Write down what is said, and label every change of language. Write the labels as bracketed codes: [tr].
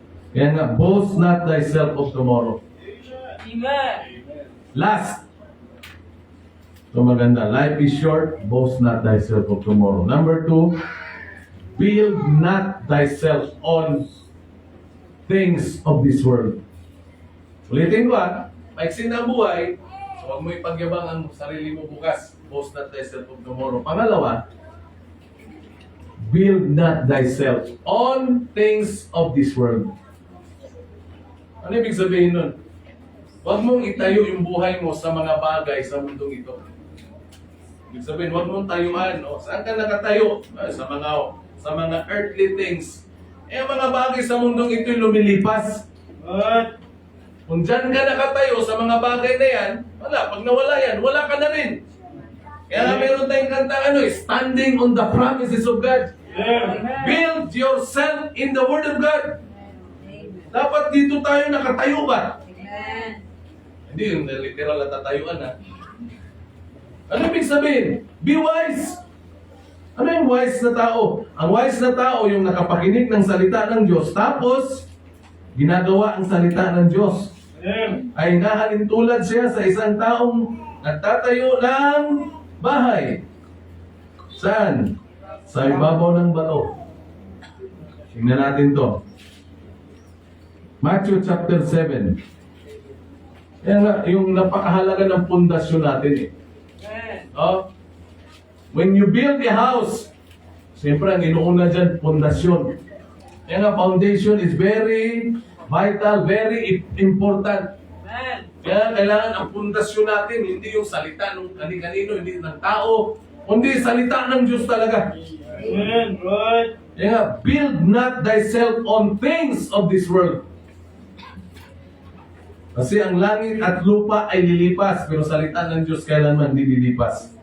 [tl] Kaya nga, [en] boast not thyself of tomorrow. Amen. Last. So [tl] maganda. [en] Life is short, boast not thyself of tomorrow. Number 2, build not thyself on things of this world. [tl] Ulitin ko maiksin na ang buhay, so huwag mo ipagyabang ang sarili mo bukas. [en] Boast not thyself of tomorrow. [tl] Pangalawa, [en] build not thyself on things of this world. [tl] Ano ibig sabihin nun? Huwag mong itayo yung buhay mo sa mga bagay sa mundong ito. Ibig sabihin, huwag mong tayuan. Saan ka nakatayo? Sa mga [en] earthly things. [tl] Ang mga bagay sa mundong ito lumilipas. [en] Right. [tl] Kung dyan ka nakatayo sa mga bagay na yan, wala. Pag nawala yan, wala ka na rin. Kaya nga meron tayong kanta, [en] standing on the promises of God. Yeah. Build yourself in the Word of God. [tl] Dapat dito tayo nakatayo ba? Hindi yung literal na tatayuan Ano ibig sabihin? [en] Be wise. [tl] Ano yung wise na tao? Ang wise na tao yung nakapakinig ng salita ng Diyos, tapos ginagawa ang salita ng Diyos. [en] Yeah. [tl] Ay nahalintulad siya sa isang taong nagtatayo ng bahay. Saan? Sa ibabaw ng bato. Tingnan natin to. [en] Matthew chapter 7. [tl] Yan nga, yung napakahalaga ng pundasyon natin [en] When you build a house, [tl] siyempre ang inuuna dyan, pundasyon. [en] Yan nga, foundation is very vital, very important. [tl] Kaya kailangan ang pundasyon natin, hindi yung salita ng kani-kanino, hindi ng tao, kundi salita ng Diyos talaga. [en] Amen. Right. [tl] Kaya nga, [en] build not thyself on things of this world. [tl] Kasi ang langit at lupa ay lilipas, pero salita ng Diyos kailanman hindi lilipas.